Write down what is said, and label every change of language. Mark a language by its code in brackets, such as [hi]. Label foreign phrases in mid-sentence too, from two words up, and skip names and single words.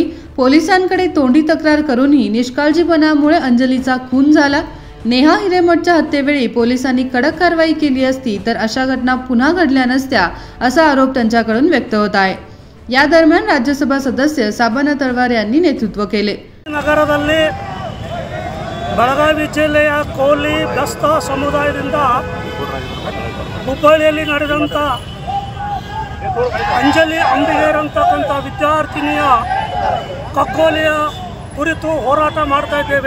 [mr] पोलिसांकडे तोंडी तक्रार करूनही निष्काळजीपणामुळे अंजलीचा खून झाला। नेहा हिरेमठच्या हत्येवेळी पोलिसांनी कडक कारवाई केली असती तर अशा घटना पुन्हा घडल्या नसत्या असा आरोप त्यांच्याकडून व्यक्त होत आहे। या दरम्यान राज्यसभा सदस्य साबना तळवार यांनी नेतृत्व केले। [kn] ನಗರದಲ್ಲಿ ಬೆಳಗಾವಿ ಜಿಲ್ಲೆಯ ಕೋಲಿ ಬೆಸ್ತ ಸಮುದಾಯದಿಂದ ಹುಬ್ಬಳ್ಳಿಯಲ್ಲಿ ನಡೆದಂತ ಅಂಜಲಿ ಅಂಬಿಗರ್ ಅಂತಕ್ಕಂಥ ವಿದ್ಯಾರ್ಥಿನಿಯ ಕಗ್ಗೊಲೆಯ ಕುರಿತು ಹೋರಾಟ ಮಾಡ್ತಾ ಇದ್ದೇವೆ।